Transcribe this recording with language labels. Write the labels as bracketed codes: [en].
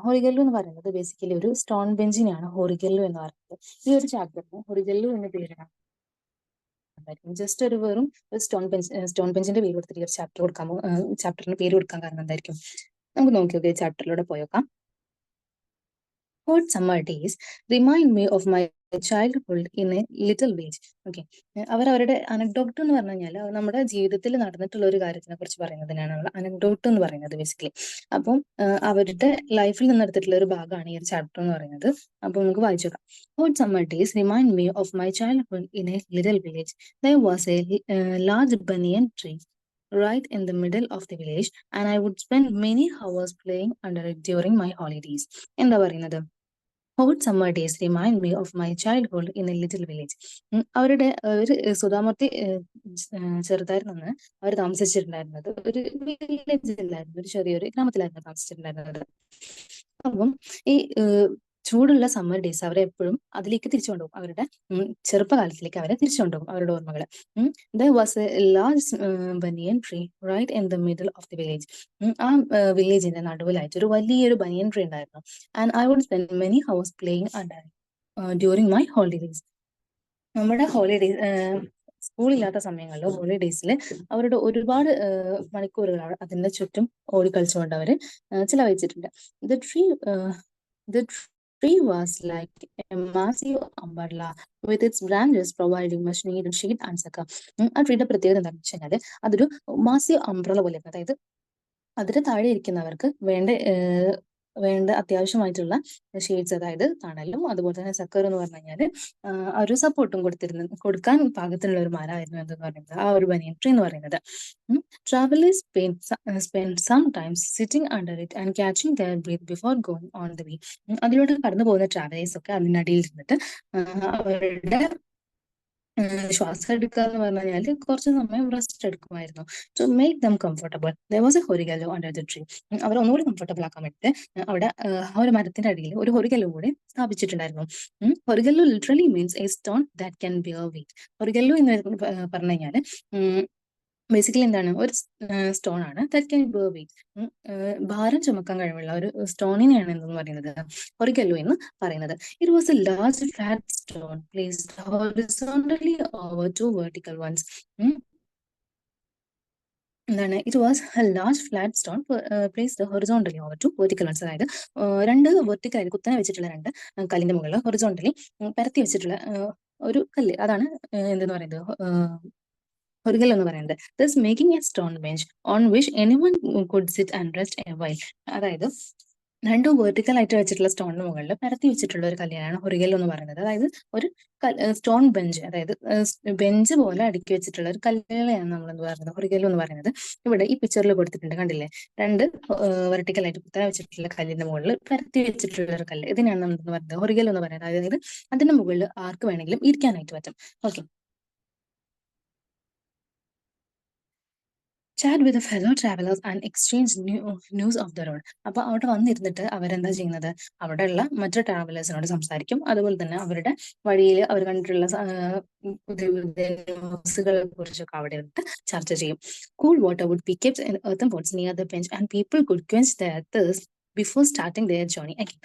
[ml] ഹൊറിഗല്ലു എന്ന് പറയുന്നത് ബേസിക്കലി ഒരു സ്റ്റോൺ ബെഞ്ചിനെയാണ് ഹൊറിഗല്ലു എന്ന് പറയുന്നത്. ഈ ഒരു ചാപ്റ്ററിന് ഹൊറിഗല്ലു എന്ന പേരാണ്. ജസ്റ്റ് ഒരു വെറും സ്റ്റോൺ ബെഞ്ചിന്റെ പേര് കൊടുത്തിട്ട് ഒരു ചാപ്റ്റർ കൊടുക്കാമോ? ചാപ്റ്ററിന് പേര് കൊടുക്കാൻ കാരണം എന്തായിരിക്കും? നമുക്ക് നോക്കി നോക്കി ചാപ്റ്ററിലൂടെ പോയേക്കാം. [en] Hot summer days remind me of my childhood in a little village. [ml] Okay, അവരുടെ അനക്ഡോട്ട് എന്ന് പറഞ്ഞു കഴിഞ്ഞാൽ നമ്മുടെ ജീവിതത്തിൽ നടന്നിട്ടുള്ള ഒരു കാര്യത്തിനെ കുറിച്ച് പറയുന്നതിനാണ് അനക്ഡോട്ട് എന്ന് പറയുന്നത് ബേസിക്കലി. അപ്പം അവരുടെ ലൈഫിൽ നിന്ന് എടുത്തിട്ടുള്ള ഒരു ഭാഗമാണ് ഈ ഒരു ചാപ്റ്റർ എന്ന് പറയുന്നത്. അപ്പൊ നമുക്ക് വായിച്ചു നോക്കാം. [en] Hot summer days remind me of my childhood in a little village. There was a large banyan tree right in the middle of the village, and I would spend many hours playing under it during my holidays. [ml] എന്താ പറയുന്നത്? [en] Hot summer days remind me of my childhood in A little village. [ml] അവരുടെ ഒരു സുധാമൂർത്തി ചെറുതായിരുന്നു അവർ താമസിച്ചിട്ടുണ്ടായിരുന്നത് ഒരു വില്ലേജിലായിരുന്നു, ഒരു ചെറിയൊരു ഗ്രാമത്തിലായിരുന്നു താമസിച്ചിട്ടുണ്ടായിരുന്നത്. അപ്പം ഈ ചൂടുള്ള സമ്മർ ഡേയ്സ് അവരെ എപ്പോഴും അതിലേക്ക് തിരിച്ചു കൊണ്ടുപോകും. അവരുടെ ചെറുപ്പകാലത്തിലേക്ക് അവരെ തിരിച്ചു കൊണ്ടുപോകും, അവരുടെ ഓർമ്മകള്. [en] There was a large banyan tree right in the middle of the village. [ml] ആ വില്ലേജിന്റെ നടുവിലായിട്ട് ഒരു വലിയൊരു ബനിയൻ ട്രീ ഉണ്ടായിരുന്നു. [en] And I would spend many hours playing under it during my holidays. [ml] നമ്മുടെ സ്കൂളില്ലാത്ത സമയങ്ങളിൽ ഹോളിഡേയ്സിൽ അവരുടെ ഒരുപാട് മണിക്കൂറുകൾ അതിന്റെ ചുറ്റും ഓടിക്കളിച്ചുകൊണ്ട് അവര് ചിലവഴിച്ചിട്ടുണ്ട്. [en] The tree was like a massive umbrella with its branches providing much needed shade and succor. [ml] ആ ട്രീയുടെ പ്രത്യേകത എന്താണെന്ന് വെച്ച് കഴിഞ്ഞാൽ അതൊരു മാസീവ് അംബ്രല പോലെ, അതായത് അതിന് താഴെ ഇരിക്കുന്നവർക്ക് വേണ്ട അത്യാവശ്യമായിട്ടുള്ള ഷെയ്ഡ്സ്, അതായത് തണലും അതുപോലെ തന്നെ സക്കർ എന്ന് പറഞ്ഞു കഴിഞ്ഞാൽ ഒരു സപ്പോർട്ടും കൊടുക്കാൻ പാകത്തിനുള്ള ഒരു മരമായിരുന്നു എന്ന് പറയുന്നത് ആ ഒരു ബനിയൻ ട്രീ എന്ന് പറയുന്നത്. [en] Travelers spend some time sitting under it and catching their breath before going on the way. [ml] അതിലൂടെ കടന്നു പോകുന്ന ട്രാവലേഴ്സ് ഒക്കെ അതിനടിയിൽ ഇരുന്നിട്ട് അവരുടെ ശ്വാസം എടുക്കുക എന്ന് പറഞ്ഞു കഴിഞ്ഞാൽ കുറച്ച് സമയം rest എടുക്കുമായിരുന്നു. [en] To make them comfortable there was a horigallo under the tree. [ml] അവർ ഒന്നുകൂടി കംഫർട്ടബിൾ ആക്കാൻ വേണ്ടിയിട്ട് അവിടെ ആ ഒരു മരത്തിന്റെ അടിയിൽ ഒരു ഹൊറിഗല്ലോ കൂടി സ്ഥാപിച്ചിട്ടുണ്ടായിരുന്നു. [en] Horigallo literally means a stone that can bear weight. [ml] ഹൊറിഗല്ലോ എന്ന് പറഞ്ഞു കഴിഞ്ഞാൽ ബേസിക്കലി എന്താണ്? ഒരു സ്റ്റോൺ ആണ് [en] That can bear weight. [ml] ഭാരം ചുമക്കാൻ കഴിവുള്ള ഒരു സ്റ്റോണിനെയാണ് എന്തെന്ന് പറയുന്നത് ഹൊറിഗല്ലോ എന്ന് പറയുന്നത്. [en] It was a large flat stone placed horizontally over two vertical ones. [ml] എന്താണ്? [en] It was a large flat stone placed horizontally over two vertical ones. [ml] അതായത് രണ്ട് വെർട്ടിക്കൽ കുത്തനെ വെച്ചിട്ടുള്ള രണ്ട് കല്ലിന്റെ മുകളിൽ ഹൊറിസോണ്ടലി പരത്തി വെച്ചിട്ടുള്ള ഒരു കല്ല്, അതാണ് എന്തെന്ന് പറയുന്നത് ഹൊറിഗല്ലോ എന്ന് പറയുന്നത്. Thus making a stone bench on which anyone could sit and rest a while. അതായത് രണ്ടും വെർട്ടിക്കൽ ആയിട്ട് വെച്ചിട്ടുള്ള സ്റ്റോണിന് മുകളിൽ പരത്തി വെച്ചിട്ടുള്ള ഒരു കല്ലിനാണ് ഹൊറിഗല്ലോ എന്ന് പറയുന്നത്. അതായത് ഒരു സ്റ്റോൺ ബെഞ്ച്, അതായത് ബെഞ്ച് പോലെ അടുക്കി വെച്ചിട്ടുള്ള ഒരു കല്ലുകളെയാണ് നമ്മൾ എന്ത് പറയുന്നത് ഹൊറിഗല്ലോ എന്ന് പറയുന്നത്. ഇവിടെ ഈ പിക്ചറിൽ കൊടുത്തിട്ടുണ്ട്, കണ്ടില്ലേ? രണ്ട് വെർട്ടിക്കൽ ആയിട്ട് കുത്തനെ വെച്ചിട്ടുള്ള കല്ലിന്റെ മുകളിൽ പരത്തി വെച്ചിട്ടുള്ള ഒരു കല്ല്, ഇതിനാണ് നമ്മൾ എന്ന് പറയുന്നത് ഹൊറിഗല്ലോ എന്ന് പറയുന്നത്. അതായത് അതിന്റെ മുകളിൽ ആർക്ക് വേണമെങ്കിലും ഇരിക്കാനായിട്ട് പറ്റും. [en] Okay, chat with the fellow travelers and exchange news of the road. [ml] അപ്പൊ അവിടെ വന്നിരുന്നിട്ട് അവരെന്താ ചെയ്യുന്നത്? അവിടെയുള്ള മറ്റു ട്രാവലേഴ്സിനോട് സംസാരിക്കും. അതുപോലെ തന്നെ അവരുടെ വഴിയിൽ അവർ കണ്ടിട്ടുള്ള പുതിയ പുതിയ ന്യൂസുകളെ കുറിച്ചൊക്കെ അവിടെ ഇരുന്നിട്ട് ചർച്ച ചെയ്യും. [en] Cool water would be kept in earthen pots near the bench and people could quench their thirst before starting their journey.